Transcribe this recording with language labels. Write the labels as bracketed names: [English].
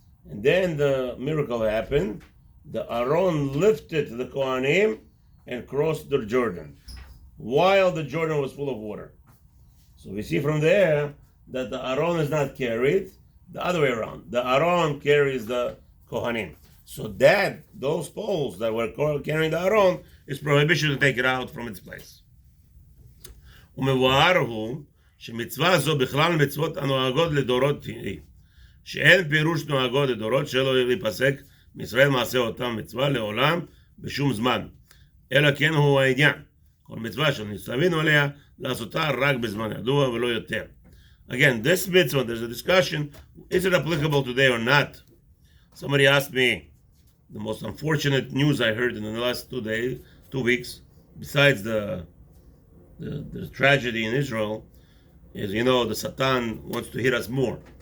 [English] And then the miracle happened. The Aron lifted the Kohanim and crossed the Jordan, while the Jordan was full of water. So we see from there that the Aron is not carried, the other way around. The Aron carries the Kohanim. So those poles that were carrying the Aron, is prohibition to take it out from its place. [Hebrew] ומבואר הוא שמצווה זו בכלל מצוות הנוהגות לדורות היא, שאין פירוש נוהגות לדורות שלא ייפסק מישראל מעשה אותם מצווה לעולם בשום זמן, אלא כן הוא העניין. כל מצווה שנצטווינו עליה לעשותה רק בזמן ידוע ולא יותר. [English] Again, this mitzvah, there's a discussion, is it applicable today or not? Somebody asked me, the most unfortunate news I heard in the last 2 weeks, besides the tragedy in Israel, is, the Satan wants to hit us more.